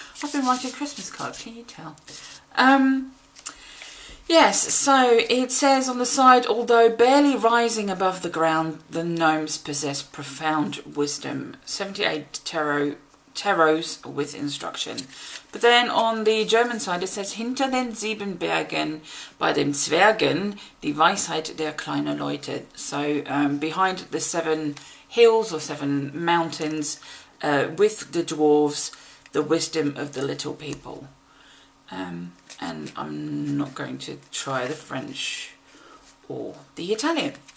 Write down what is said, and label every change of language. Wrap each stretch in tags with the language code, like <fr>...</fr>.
<en>I've been writing Christmas cards, can you tell? Yes, so it says on the side, although barely rising above the ground, the gnomes possess profound wisdom. 78 tarots with instruction. But then on the German side it says,</en> <de>hinter den 7 Bergen bei den Zwergen die Weisheit der kleinen Leute.</de> <en>So behind the 7 hills or 7 mountains, with the dwarves, the wisdom of the little people. And I'm not going to try the French or the Italian.</en>